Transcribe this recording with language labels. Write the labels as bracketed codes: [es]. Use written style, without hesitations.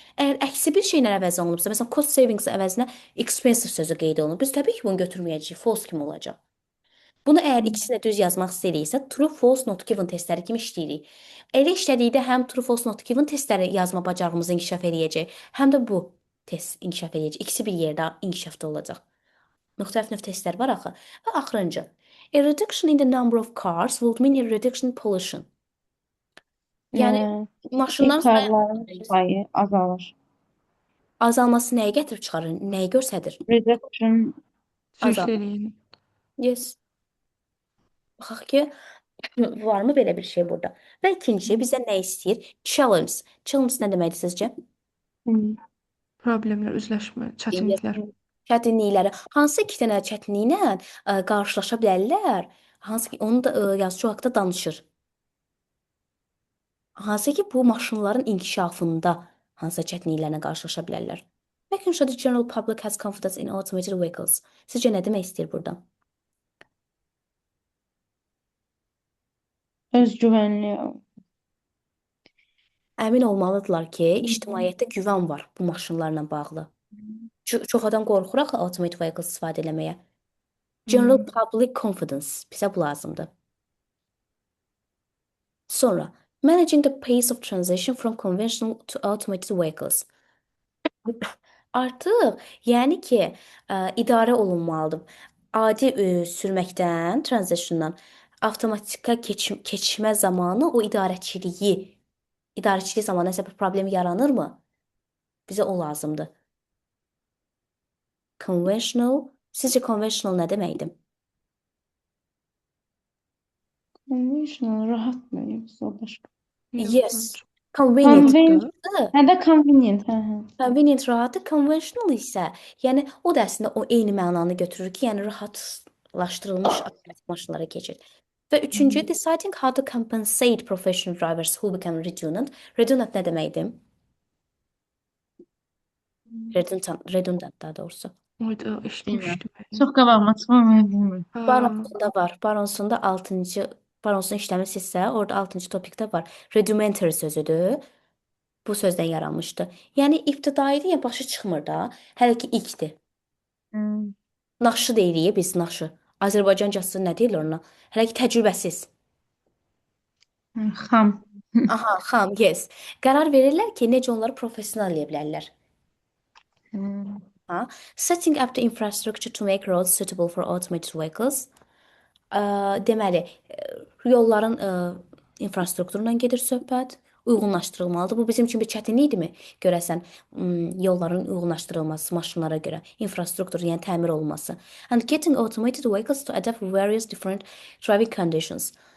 [az] Əgər əksi bir şeylə əvəz olunubsa, məsələn cost savings əvəzinə expensive sözü qeyd olunub, biz təbii ki bunu götürməyəcəyik, false kimi olacaq. Bunu əgər ikisini də düz yazmaq istəyiriksə, true, false, not given testləri kimi işləyirik. Elə işlədikdə həm true, false, not given testləri yazma bacarığımızı inkişaf eləyəcək, həm də bu test inkişaf eləyəcək. İkisi bir yerdə inkişafda olacaq. Müxtəlif növ testlər var axı. Və axırıncı. [en] A reduction in the number of cars would mean a reduction in pollution. [az] Yəni Hə, maşınların karların sayı azalır. azalması nəyi gətirib çıxarır? Nəyi göstərir? [en] Reduction [az] Azalma. Cütleliyin. Yes. Baxaq ki, varmı belə bir şey burada? Və ikinci bizə nə istəyir? Challenge. Challenge nə deməkdir sizcə? Problemlər, üzləşmə, [en] Yes. [az] çətinliklər. Çətinlikləri. Hansı iki dənə çətinliklə qarşılaşa bilərlər? Hansı ki, onu da yazıcı haqqında danışır. Hansı ki, bu maşınların inkişafında hansı çətinliklərlə qarşılaşa bilərlər? [en] Making sure the general public has confidence in automated vehicles. [az] Sizcə nə demək istəyir burada? özgüvənli. Əmin olmalıdırlar ki, ictimaiyyətdə güvən var bu maşınlarla bağlı. Çox adam qorxur axı automated vehicles istifadə eləməyə. [en] General public confidence [az] bizə bu lazımdır. [en] Sonra, managing the pace of transition from conventional to automated vehicles. [az] Artıq, yəni ki, idarə olunmalıdır. Adi sürməkdən, transitiondan avtomatika keçmə zamanı o idarəçilik zamanı nəsə bir problem yaranırmı? Bizə o lazımdır. Conventional, sizcə conventional nə deməkdir? Conventional rahat mı yoksa başka? [en] Yes. Convenient. [az] Hə də convenient. Hə. Convenient rahatdır. Conventional isə, yəni o da əslində o eyni mənanı götürür ki, yəni rahatlaşdırılmış avtomatik maşınlara keçir. Və üçüncü, [en] deciding how to compensate professional drivers who become redundant. [az] Redundant nə deməkdir? Redundant daha doğrusu. Oyda eşitmişdim. Çox qabağıma çıxmamaya bilmirəm. Baronsunda var. Baronsunda 6-cı Baronsunu işləmisinizsə, orada 6-cı topikdə var. Rudimentary sözüdür. Bu sözdən yaranmışdı. Yəni ibtidaidir, ya başı çıxmır da. Hələ ki ilkdir. Naşı deyirik biz, naşı. Azərbaycancası nə deyirlər ona? Hələ ki təcrübəsiz. Xam. Aha, xam, yes. Qərar verirlər ki, necə onları professional eləyə bilərlər. Ha? [en] Setting up the infrastructure to make roads suitable for automated vehicles. [az] Deməli, yolların infrastrukturundan gedir söhbət, uyğunlaşdırılmalıdır. Bu bizim üçün bir çətinlikdirmi? Görəsən, yolların uyğunlaşdırılması maşınlara görə, infrastruktur, yəni təmir olunması. [en] And getting automated vehicles to adapt various different driving conditions.